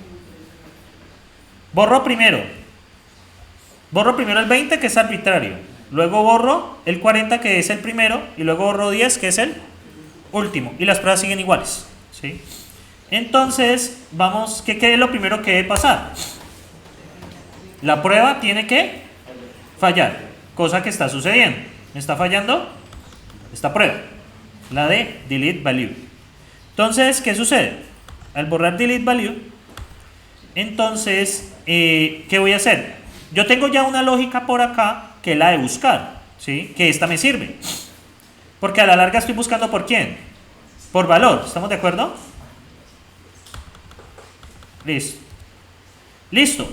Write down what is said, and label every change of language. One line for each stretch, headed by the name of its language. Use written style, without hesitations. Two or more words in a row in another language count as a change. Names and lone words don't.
Spanish: Borro primero el 20 que es arbitrario, luego borro el 40 que es el primero y luego borro 10 que es el último y las pruebas siguen iguales, ¿sí? Entonces vamos, ¿qué es lo primero que debe pasar? La prueba tiene que fallar, cosa que está sucediendo. ¿Me está fallando? Esta prueba, la de
English: delete value.
Spanish: Entonces, ¿qué sucede? Al borrar
English: delete value,
Spanish: entonces, ¿qué voy a hacer? Yo tengo ya una lógica por acá que es la de buscar, ¿sí? Que esta me sirve. Porque a la larga estoy buscando ¿por quién? Por valor, ¿estamos de acuerdo? Listo.